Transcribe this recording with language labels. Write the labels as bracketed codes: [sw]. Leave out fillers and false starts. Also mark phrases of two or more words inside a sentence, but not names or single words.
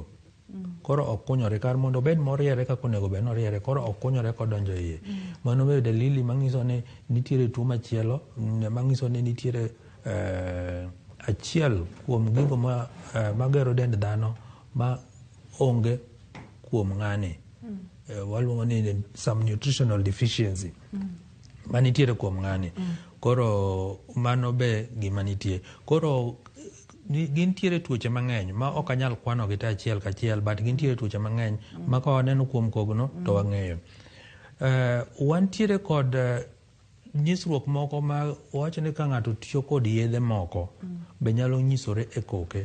[luo] Koro okunyore kar mondo bed moriere kaka onego bed noriere, koro okunyore kodonjo iye. Mano be dalili manyiso ni nitiere tuo machielo, manyiso ni nitiere achiel kuom gigo magero dend dhano ma onge kuom ng'ani. Waluongo ni [en] some nutritional deficiency. [luo] Manitiere kuom ng'ani. Koro mano be gima nitie. Koro gintiere tuoche mang'eny ma ok anyal kwano gi achiel kachiel, but gintiere tuoche mang'eny ma ka waneno kuom kogno to wang'eyo. Wantiere kod nyisruok moko ma wacho ni ka ng'ato tiyo kod yedhe moko be nyalo nyisore e koke.